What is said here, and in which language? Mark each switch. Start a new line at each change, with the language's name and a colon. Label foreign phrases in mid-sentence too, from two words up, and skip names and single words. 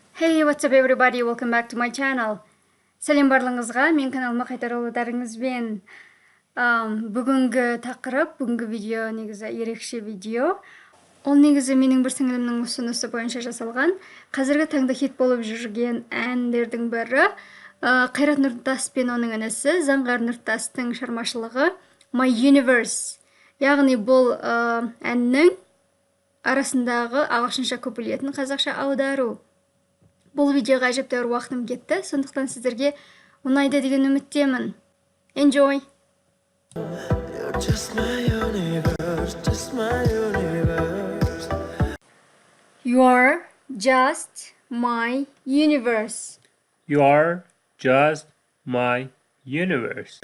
English: Hey, what's up everybody? Welcome back to my channel.
Kazakh: Сәлем барлығыңызға, мен каналыма қайта оралғандарыңызбен. Бүгінгі тақырып, бүгінгі видео негізі ерекше видео. Ол негізі менің бір сіңілімнің ұсынысы бойынша жасалған. Қазіргі таңда хит болып жүрген әндердің бірі Қайрат Нұртас пен оның інісі Заңғар Нұртастың шығармашылығы My Universe. Яғни бұл әннің арасындағы ағылшынша куплетін қазақша аудару. Бұл видеоға әжептәуір уақытым кетті, сондықтан сіздерге ұнайды деген үміттемін.
English: Enjoy! You're just my universe, just my universe. You are just my universe. You are just my universe.